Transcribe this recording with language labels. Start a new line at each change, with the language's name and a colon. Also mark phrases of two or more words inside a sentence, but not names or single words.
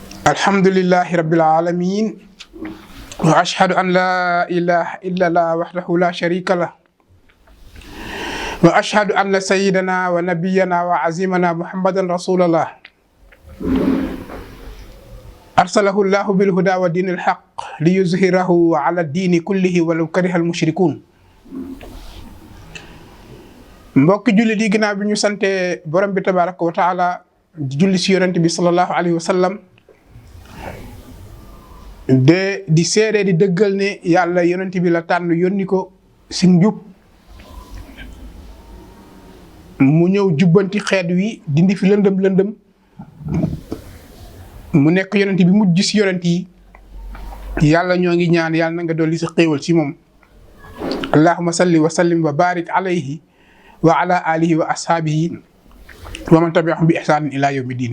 Arabic: الحمد لله رب العالمين وأشهد أن لا إله إلا الله وحده لا شريك له وأشهد أن سيدنا ونبينا وعظيمنا محمدا رسول الله أرسله الله بالهدى ودين الحق ليظهره على الدين كله ولو كره المشركون.
Wolof: mbokki julli di ginnaaw bi ñu sante borom bi
Arabic: تبارك وتعالى
Wolof: julli si yonent bi
Arabic: صلى الله عليه وسلم
Wolof: di seede di dëggal ne yàlla yonent bi la tànn yónni ko si njub mu ñëw jubbanti xeet wi dindi fi lëndëm mu nekk yonent bi mujj si yonent yi yàlla ñoo ngi ñaan yàlla na nga dolli si xéewal si moom
Arabic: اللهم صل وسلم وبارك عليه وعلى آله وأصحابه ومن تبعهم بإحسان إلى يوم الدين.